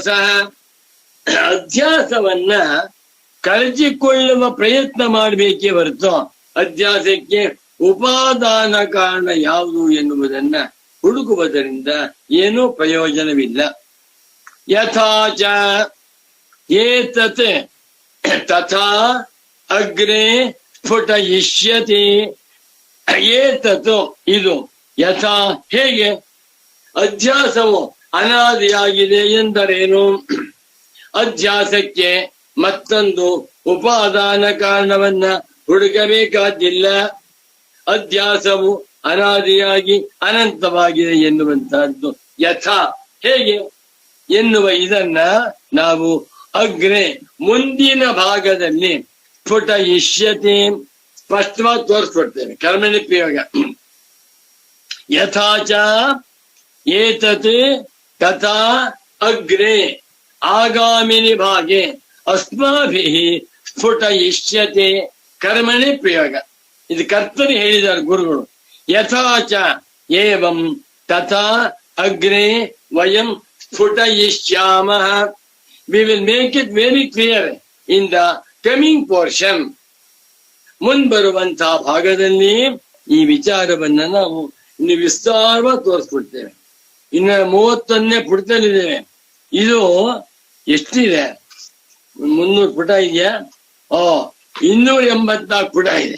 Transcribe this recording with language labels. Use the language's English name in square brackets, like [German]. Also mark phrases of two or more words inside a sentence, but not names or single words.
[Kannada] ಅಧ್ಯಾಸವನ್ನ ಕಳಚಿಕೊಳ್ಳುವ ಪ್ರಯತ್ನ ಮಾಡಬೇಕೇ ಹೊರತು ಅಧ್ಯಾಸಕ್ಕೆ ಉಪಾದಾನ ಕಾರಣ ಯಾವುದು ಎನ್ನುವುದನ್ನ ಹುಡುಕುವುದರಿಂದ ಏನೂ ಪ್ರಯೋಜನವಿಲ್ಲ. [Sanskrit] ಯಥಾಚ ಏತತ್ ತಥಾ ಅಗ್ರೆ ಸ್ಫುಟಯಿಷ್ಯತಿ. [Kannada] ಏತತ್ ಇದು ಯಥಾ ಹೇಗೆ, ಅಧ್ಯಾಸವು ಅನಾದಿಯಾಗಿದೆ ಎಂದರೇನು? ಅಧ್ಯಾಸಕ್ಕೆ ಮತ್ತೊಂದು ಉಪಾದಾನ ಕಾರಣವನ್ನ ಹುಡುಕಬೇಕಾಗಿಲ್ಲ. ಅಧ್ಯಾಸವು ಅನಾದಿಯಾಗಿ ಅನಂತವಾಗಿದೆ ಎನ್ನುವಂತಹದ್ದು ಯಥಾ ಹೇಗೆ ಎನ್ನುವ ಇದನ್ನ ನಾವು ಅಗ್ರೆ ಮುಂದಿನ ಭಾಗದಲ್ಲಿ ಸ್ಫುಟಯಿಷ್ಯತೆ ಸ್ಪಷ್ಟವಾಗಿ ತೋರಿಸ್ಕೊಡ್ತೇವೆ. [Sanskrit] ಕರ್ಮಣಿ ಪ್ರಯೋಗ. ಯಥಾಚ ಏತತ್ ತಥಾ ಅಗ್ರೆ ಆಗಾಮಿನಿ ಭಾಗೆ ಅಸ್ಮಾಭಿಃ ಸ್ಫುಟಯಿಷ್ಯತೆ. [Kannada] ಕರ್ಮಣಿ ಪ್ರಯೋಗ. ಇದು ಕರ್ತರಿ ಹೇಳಿದ್ದಾರೆ ಗುರುಗಳು. [Sanskrit] ಯಥಾಚ ಏವಂ ತಥಾ ಅಗ್ರೆ ವಯಂ ಸ್ಫುಟಯಿಷ್ಯಾಮಃ. [English] We will make it very clear in the coming portion. [Kannada] ಮುಂಬರುವಂತಹ ಭಾಗದಲ್ಲಿ ಈ ವಿಚಾರವನ್ನ ನಾವು ಇನ್ನು ವಿಸ್ತಾರವಾಗಿ ತೋರಿಸ್ಬಿಡ್ತೇವೆ. ಇನ್ನು 31ನೇ ಪುಟದಲ್ಲಿದ್ದೇವೆ. ಇದು ಎಷ್ಟಿದೆ? 300 ಪುಟ ಇದೆಯಾ? 284 ಪುಟ ಇದೆ.